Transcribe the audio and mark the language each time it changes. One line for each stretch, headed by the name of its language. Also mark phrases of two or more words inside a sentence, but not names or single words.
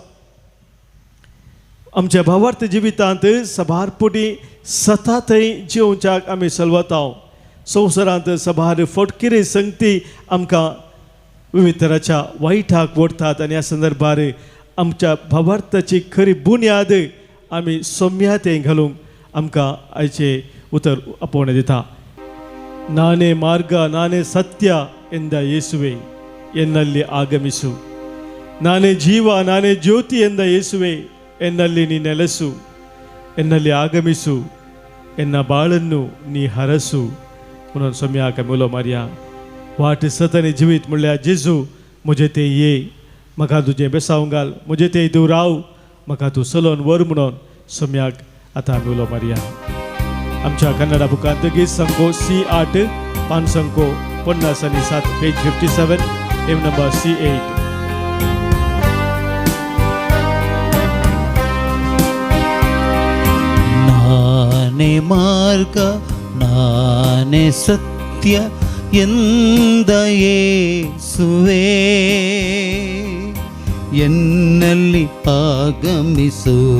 Konkani: आमच्या भावार्थ जिवितांत सबारपणी सतत जिवच्याक आमी चलवतांव. संवसारांत सबार फटकिरे संगती आमकां विविध तरांच्या वायटाक व्हरतात आनी ह्या संदर्भार आमच्या भावार्थाची खरी बुन्याद आमी सौम्यातें घालूंक आमकां आयचे उतर आपोवणें दिता.
Kannada: ನಾನೇ ಮಾರ್ಗ ನಾನೇ ಸತ್ಯ ಎಂದ ಯೇಸುವೆ ಎನ್ನಲ್ಲಿ ಆಗಮಿಸು. ನಾನೇ ಜೀವ ನಾನೇ ಜ್ಯೋತಿ ಎಂದ ಯೇಸುವೆ ಎನ್ನಲ್ಲಿ ನೀ ನೆಲೆಸು. ಎನ್ನಲ್ಲಿ ಆಗಮಿಸು, ಎನ್ನ ಬಾಳನ್ನು ನೀ ಹರಸು.
Konkani: म्हणून सोम्याक मुलो मारया वाट सतनी जिवीत म्हणल्यार जेजू म्हजे ते ये, म्हाका तुजें बेसांव घाल, म्हजे ते तूं राव, म्हाका तूं चलोवन व्हर म्हणून सोम्याक आतां आमी उलो मारया. आमच्या कन्नडा बुकांत गीत संको C8 पान संको 57 पेज 57 एम नंबर C8.
Kannada: ನಾನೇ ಮಾರ್ಗ ನಾನೇ ಸತ್ಯ ಎಂದ ಯೇಸುವೇ ಎನ್ನಲ್ಲಿ ಆಗಮಿಸು.